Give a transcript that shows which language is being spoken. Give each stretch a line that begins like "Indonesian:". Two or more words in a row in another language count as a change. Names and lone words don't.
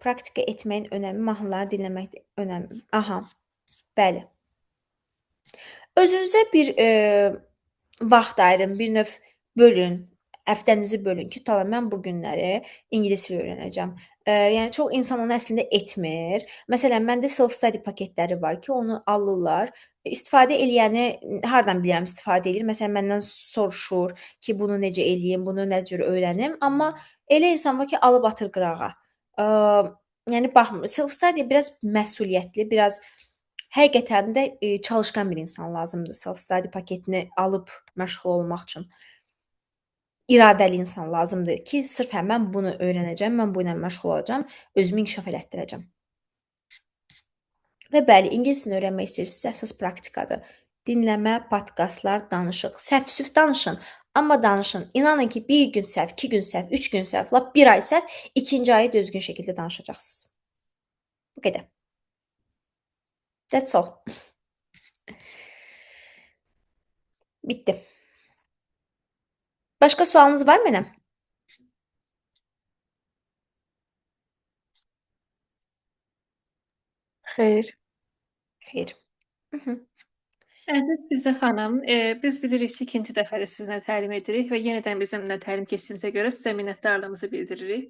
Azerbaijani: Praktika etməyin önəmi, mahnıları dinləmək önəmi. Aha, bəli. Özünüzə bir vaxt ayırın, bir növ bölün. Həftənizi bölün ki, tamam mən bu günləri ingilis dili öyrənəcəm. Yəni çox insan onu əslində etmir. Məsələn, məndə self-study paketləri var ki, onu alırlar. İstifadə eləyəni hardan bilirəm istifadə eləyir? Məsələn, məndən soruşur ki, bunu necə eləyim, bunu nə cür öyrənim? Amma elə insan var ki, alıb atır qırağa. Yəni baxmır. Self-study biraz məsuliyyətli, biraz həqiqətən də çalışqan bir insan lazımdır self-study paketini alıb məşğul olmaq üçün. İradəli insan lazımdır ki, sırf mən bunu öyrənəcəm, mən bu ilə məşğul olacağam, özümü inkişaf elətdirəcəm. Və bəli, ingilis dilini öyrənmək istəyirsinizsə, əsas praktikadır. Dinləmə, podkastlar, danışıq. Səhv-süf danışın, amma danışın. İnanın ki, 1 gün səhv, 2 gün səhv, 3 gün səhv, lap 1 ay səhv, 2-ci ayı düzgün şəkildə danışacaqsınız. Bu qədər.
English: That's all.
Azerbaijani: Bitdi. Başqa sualınız var mənə? Xeyr. Xeyr. Əziz Füzə xanım, biz bilirik ki, ikinci dəfədir sizinlə təlim edirik və yenidən bizimlə təlim keçdiyinizə görə sizə minnətdarlığımızı bildiririk.